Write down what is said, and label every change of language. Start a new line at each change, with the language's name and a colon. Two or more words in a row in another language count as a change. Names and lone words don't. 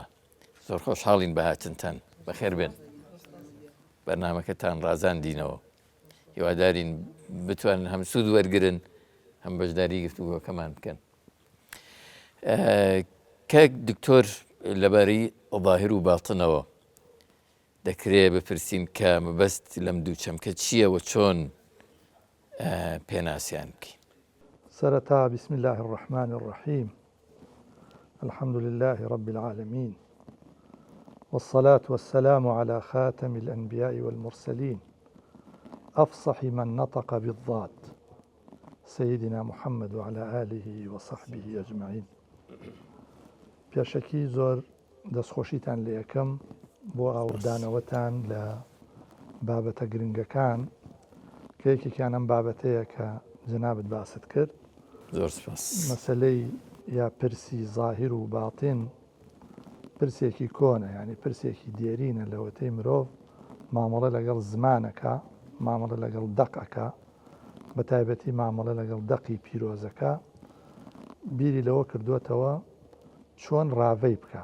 Central Kurdish: زۆر خۆشحاڵین بە هاتنتان، بەخێر بێن. بەرنامەکەتان ڕازاندینەوە، هیوادارین بتوانن هەم سوود وەرگرن، هەم بەشداری گفتوگۆکەمان بکەن. کاک دکتۆر، لەبارەی ظاهر و باڵتنەوە دەکرێت بپرسین کە مەبەست لەم دوو چەمکە چییە و چۆن پێناسیان بکەین؟
Arabic: سەرەتا بسم الله الرحمن الرحيم الحمد لله رب العالمين والصلاة والسلام على خاتم الأنبياء والمرسلين أفصح من نطق بالضاد سيدنا محمد وعلى آله وصحبه أجمعين.
Central Kurdish: پێشەکی زۆر دەستخۆشیتان لە یەکەم بۆ ئاوردانەوەتان لە بابەتە گرنگەکان کە یەکێکیان ئەم بابەتەیە کە جەنابەت باست کرد. زۆر سپاس. مەسەلەی یا پرسی ظاهر و باڵتین پرسێکی کۆنە، یعنی پرسێکی دیێرینە لەوەتەی مرۆڤ مامەڵە لەگەڵ زمانەکە، مامەڵە لەگەڵ دەقەکە، بە تایبەتی مامەڵە لەگەڵ دەقی پیرۆزەکە، بیری لەوە کردوێتەوە چۆن ڕاوەی بکە.